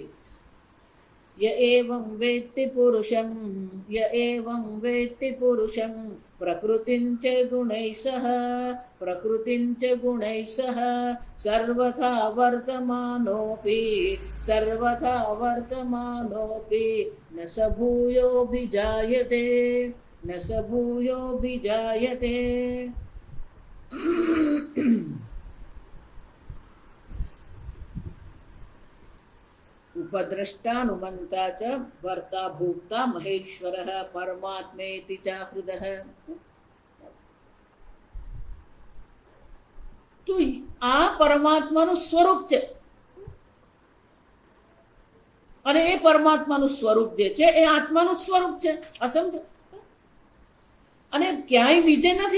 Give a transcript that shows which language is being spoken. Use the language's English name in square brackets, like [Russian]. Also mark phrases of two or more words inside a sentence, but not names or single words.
[Sanskrit] य एवं वेत्ति पुरुषं प्रकृतिं च गुणैः सह सर्वथा वर्तमानोऽपि न स भूयोऽभिजायते। उपद्रष्टानुमन्ता च भर्ता भोक्ता महेश्वरः परमात्मेति चाहृदः। [Gujarati] તો આ પરમાત્માનું સ્વરૂપ છે અને એ પરમાત્માનું સ્વરૂપ જે છે એ આત્માનું સ્વરૂપ છે. આ સમજો. અને ક્યાંય બીજે નથી.